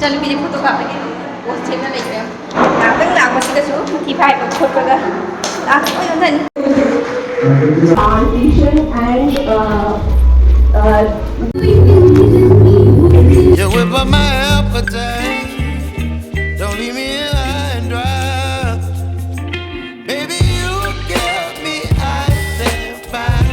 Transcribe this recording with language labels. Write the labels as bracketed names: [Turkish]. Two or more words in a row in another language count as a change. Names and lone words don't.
[Manipuri] ꯃꯤꯗꯤ ꯐꯣꯇꯣ ꯀꯥꯞꯄꯒꯤ ꯄꯣꯁ ꯁꯦꯝꯅ ꯂꯩꯈ꯭ꯔꯦ ꯉꯥꯛꯇꯪ ꯂꯥꯛꯄꯁꯤꯗꯁꯨ ꯊꯤ ꯐꯥꯏꯕ ꯈꯣꯠꯄꯒ ꯂꯥꯛꯄ ꯌꯣꯟꯊꯅꯤ [English] plantation and You whip up my appetite. Don't leave me here high and dry. Baby, you give me ice and fire.